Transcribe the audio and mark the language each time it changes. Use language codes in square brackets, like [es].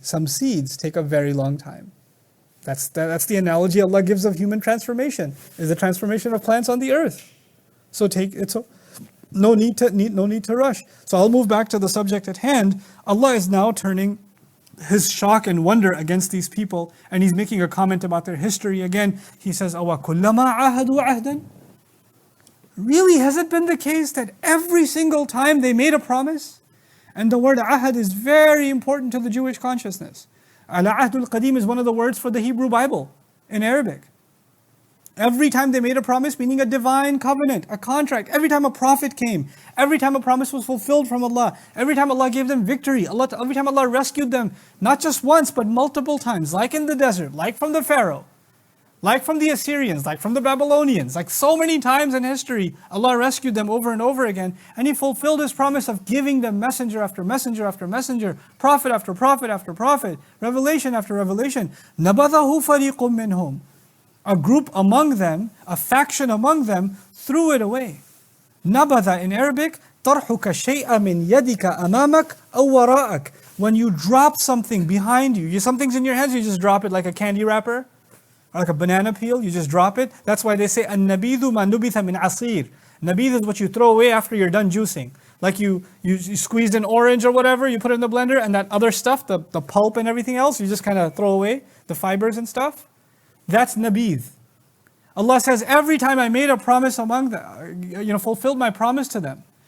[en] Some seeds take a very long time. That's the analogy Allah gives of human transformation, is the transformation of plants on the earth. So no need to rush. So I'll move back to the subject at hand. Allah is now turning His shock and wonder against these people, and He's making a comment about their history again. He says, [ar] أَوَ كُلَّمَا عَاهَدُوا عَهْدًا. [en] Really, has it been the case that every single time they made a promise? And the word ahad is very important to the Jewish consciousness. Al-Ahdul Qadim is one of the words for the Hebrew Bible in Arabic. Every time they made a promise, meaning a divine covenant, a contract, every time a prophet came, every time a promise was fulfilled from Allah, every time Allah gave them victory, every time Allah rescued them, not just once, but multiple times, like in the desert, like from the Pharaoh, like from the Assyrians, like from the Babylonians, like so many times in history, Allah rescued them over and over again, and He fulfilled His promise of giving them messenger after messenger after messenger, prophet after prophet after prophet, revelation after revelation. [ar] نَبَذَهُ فَرِيقٌ مِّنْهُمْ. [en] A group among them, a faction among them, threw it away. [ar] نبذ [en] in Arabic, [ar] طرحك شيء من يدك أمامك أو وراءك. [en] When you drop something behind you, something's in your hands, you just drop it like a candy wrapper, or like a banana peel, you just drop it. That's why they say, [ar] النبيذ ما نبذ من عصير. [en] Nabidh is what you throw away after you're done juicing. Like you squeezed an orange or whatever, you put it in the blender, and that other stuff, the pulp and everything else, you just kind of throw away, the fibers and stuff. That's nabidh. Allah says, every time I made a promise among them, fulfilled my promise to them.